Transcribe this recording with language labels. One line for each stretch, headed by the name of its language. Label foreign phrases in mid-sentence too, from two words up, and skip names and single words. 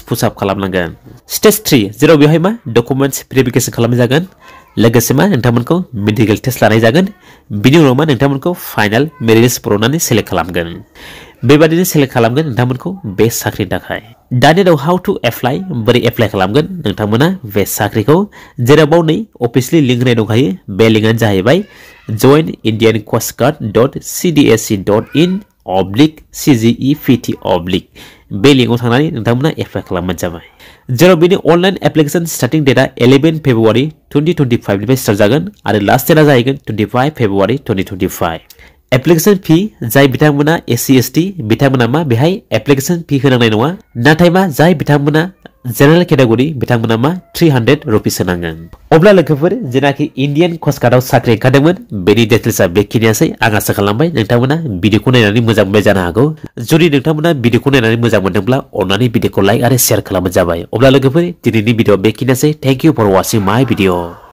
English: push up
Bodo: खालामनांगोन स्टेज 3 जेराव बेवहाय मा
English: documents verification
Bodo: खालामनाय जागोन लोगोसे मा नोंथांमोनखौ
English: medical test
Bodo: लानाय जागोन बिनि उनाव मा नोंथांमोनखौ
English: final merit list
Bodo: बरननानै सेलेक्ट खालामगोन बेबादिनो सेलेक्ट खालामगोन नोंथांमोनखौ बे साख्रिनि थाखाय दानिया दं
English: how to apply
Bodo: बोरै एप्लाइ खालामगोन नोंथांमोना बे साख्रिखौ जेराव नै
English: officially link
Bodo: होनाय दंखायो बे लिंकआनो जाहैबाय joinindiancoastguard.cdsc.in/CGEPT बे लिंकआव थांनानै नोंथांमोना एप्लाइ खालामबानो जाबाय जेराव बेनि
English: online application starting date
Bodo: 11 फेब्रुवारि 2025 निफ्राय स्टार्ट जागोन आरो
English: last date
Bodo: जाहैगोन 25 फेब्रुवारि 2025
English: application fee
Bodo: जाय बिथांमोना
English: SC ST
Bodo: बिथांमोना मा बेहाय
English: application fee
Bodo: होनांनाय नङा नाथाय मा जाय बिथांमोना
English: general category
Bodo: बिथांमोना मा 300 रुपीस होनांगोन अब्ला लोगोफोर जेनाखि इन्डियान कोस्ट गार्डआव साख्रि ओंखारदोंमोन बेनि डिटेल्सआ बेखिनियासै आं आसा खालामबाय नोंथांमोना भिडिअखौ नायनानै मोजां मोनबाय जानो हागौ जुदि नोंथांमोना भिडिअखौ नायनानै मोजां मोनदोंब्ला अन्नानै भिडिअखौ लाइक आरो शेयार खालामबानो जाबाय अब्ला लोगोफोर दिनैनि भिडिअ बेखिनियासै
English: thank you for watching my video